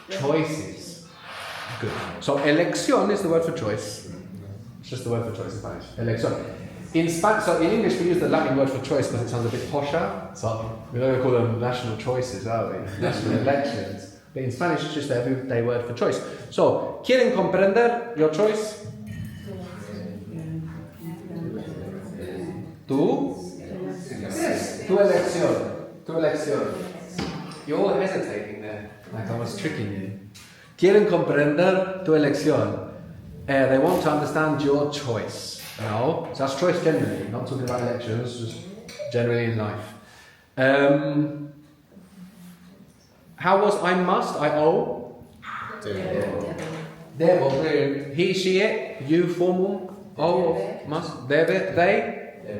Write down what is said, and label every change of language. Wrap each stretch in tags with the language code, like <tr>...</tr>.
<en>Choices. Good. So, elección is the word for choice. It's just the word for choice in Spanish. Elección. So in English we use the Latin word for choice because it sounds a bit posher. So we're not going to call them national choices, are we? National elections. But in Spanish it's just the everyday word for choice. So, ¿quieren comprender your choice?</en> <es>¿Tú? Yes. Tu elección. Tu elección.</es> <en>You're all hesitating there, like I was tricking you.</en> <es>¿Quieren comprender tu elección?</es> <en>They want to understand your choice. No, so that's choice generally, not talking about elections, just generally in life. How was I must, I owe? Debo, brilliant. He, she, it, you, formal, owe, must, debe, they?</en>